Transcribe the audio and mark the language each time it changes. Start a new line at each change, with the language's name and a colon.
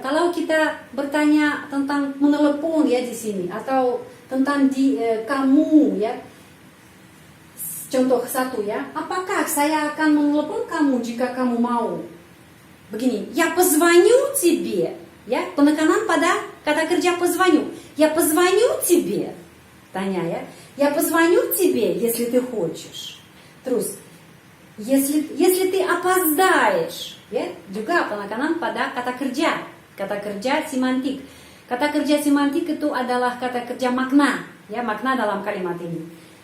Indonesian: Kalau kita bertanya tentang menelepon ya di sini atau tentang kamu ya. Contoh satu ya, apakah saya akan menelepon kamu jika kamu mau? Begini,
Russian: я позвоню тебе,
Indonesian: ya, penekanan pada kata kerja позвоню.
Russian: Я позвоню тебе,
Indonesian: tanya ya.
Russian: Я позвоню тебе, если ты хочешь.
Indonesian: Terus,
Russian: если ты опоздаешь,
Indonesian: ya, juga penekanan pada kata kerja semantik. Kata kerja semantik itu adalah kata kerja makna, ya, makna dalam kalimat ini.